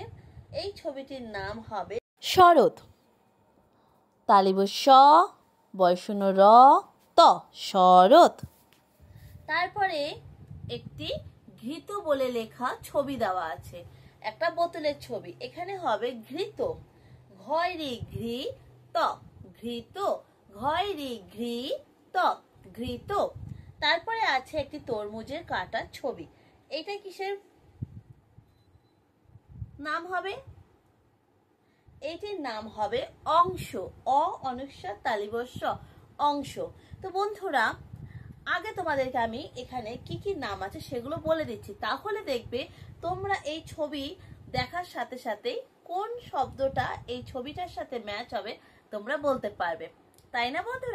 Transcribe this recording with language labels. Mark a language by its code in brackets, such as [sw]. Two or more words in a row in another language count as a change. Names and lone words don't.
[bn] এই ছবিটির নাম হবে শরৎ। তালিব স বয়শূন্য র ত, শরৎ। তারপরে একটি ঘৃত বলে লেখা ছবি দেওয়া আছে, একটা বোতলের ছবি। এখানে হবে ঘৃত, ঘয় রি ঘৃ ত, ঘৃত, ঘয় রি ঘৃ ত, ঘৃত। তারপরে আছে একটি তরমুজের কাটার ছবি। এটা কিসের নাম হবে? এটির নাম হবে অংশ, অ অনুস্বার তালিবস্য, অংশ। তো বন্ধুরা আগে তোমাদেরকে আমি এখানে কি কি নাম আছে সেগুলো বলে দিচ্ছি, তাহলে দেখবে তোমরা এই ছবি দেখার সাথে সাথে কোন শব্দটা এই ছবিটার সাথে ম্যাচ হবে তোমরা বলতে পারবে, তাই না বন্ধুরা?